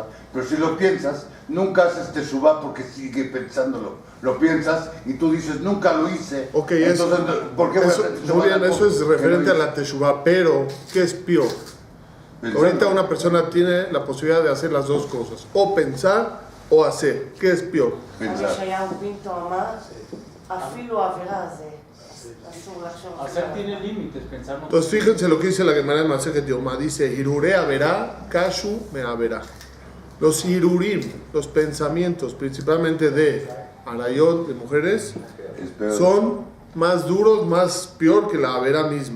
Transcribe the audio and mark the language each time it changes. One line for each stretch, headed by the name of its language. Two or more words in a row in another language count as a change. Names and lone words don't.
Spanish: Pero si lo piensas, nunca haces teshuvah porque sigue pensándolo. Lo piensas y tú dices, nunca lo hice. Ok, entonces, ¿por qué voy a eso, hacer teshuvah? Julián, eso es Que no referente a hice. la teshuvah, pero ¿qué es peor? Pensando. Ahorita una persona tiene la posibilidad de hacer las dos cosas, o pensar o hacer? ¿Qué es peor? pensar.
Hebrew: ישעיהו פינטו אמר, אפילו עבירה זה אסור לחשוב.
Spanish: Hacer tiene límites, pensar no. Entonces fíjense lo que dice la Gemara en Masejet Yomá. Dice,
Hebrew: הרהורי עבירה, קשו מעבירה.
Spanish: Los hirurim, los pensamientos, principalmente de arayot, de mujeres, Es peor. son más duros, más peor que la avera misma.